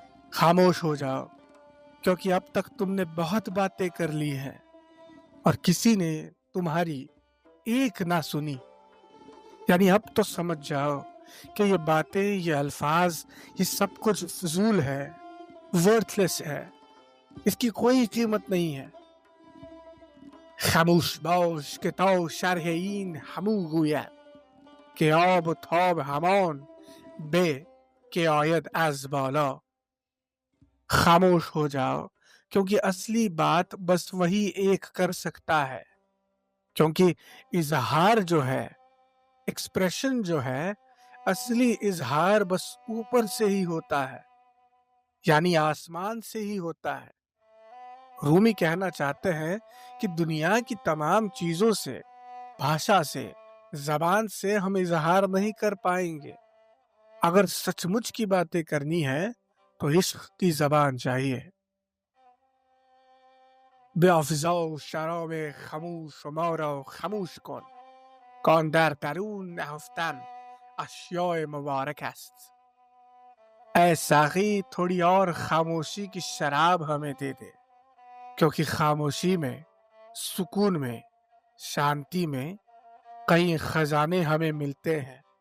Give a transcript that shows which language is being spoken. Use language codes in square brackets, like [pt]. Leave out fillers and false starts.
[ur] خاموش ہو جاؤ کیونکہ اب تک تم نے بہت باتیں کر لی ہیں اور کسی نے تمہاری ایک نہ سنی. یعنی اب تو سمجھ جاؤ کہ یہ باتیں، یہ الفاظ، یہ سب کچھ فضول ہے، [en] worthless [ur] ہے، اس کی کوئی قیمت نہیں ہے. [fa] خاموش باش که تا شرح این همو گوید که آب و تاب همان به که آید از بالا. [ur] خاموش ہو جاؤ کیونکہ اصلی بات بس وہی ایک کر سکتا ہے، کیونکہ اظہار جو ہے، ایکسپریشن جو ہے، اصلی اظہار بس اوپر سے ہی ہوتا ہے، یعنی آسمان سے ہی ہوتا ہے. رومی کہنا چاہتے ہیں کہ دنیا کی تمام چیزوں سے، بھاشا سے، زبان سے ہم اظہار نہیں کر پائیں گے. اگر سچ مچ کی باتیں کرنی ہے تو عشق کی زبان چاہیے. [fa] به افزا و شراب خموش و ما را خموش کن کان در درون نهفتن اشیاء مبارک است. [ur] اے ساقی تھوڑی اور خاموشی کی شراب ہمیں دے دے، کیونکہ خاموشی میں، سکون میں، شانتی میں کئی خزانے ہمیں ملتے ہیں.